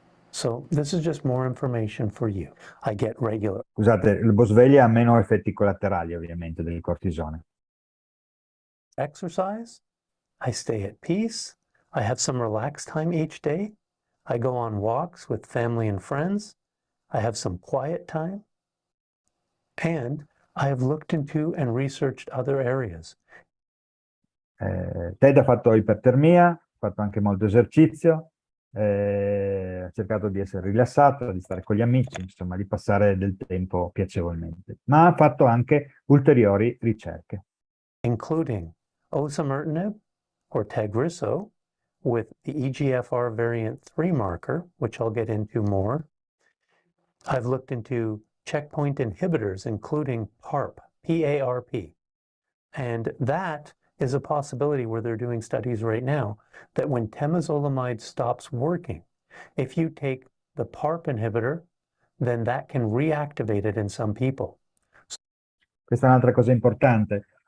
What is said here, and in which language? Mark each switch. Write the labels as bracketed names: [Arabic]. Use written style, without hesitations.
[English] So this is just more information for you. I get regular [Italian] Scusate, la boswellia ha meno effetti collaterali ovviamente del cortisone. [English] exercise. I stay at peace. I have some relaxed time each day. I go on walks with family and friends. I have some quiet time. And I have looked into and researched other areas. [Italian] Ted ha fatto ipertermia, ha fatto anche molto esercizio, ha cercato di essere rilassato, di stare con gli amici, insomma, di passare del tempo piacevolmente. Ma ha fatto anche ulteriori ricerche. [English] Including osimertinib or Tagrisso with the EGFR variant 3 marker, which I'll get into more. I've looked into checkpoint inhibitors, including PARP, P-A-R-P. And that is a possibility where they're doing studies right now that when temozolomide stops working, if you take the PARP inhibitor, then that can reactivate it in some people. [Italian] Questa è un'altra cosa importante.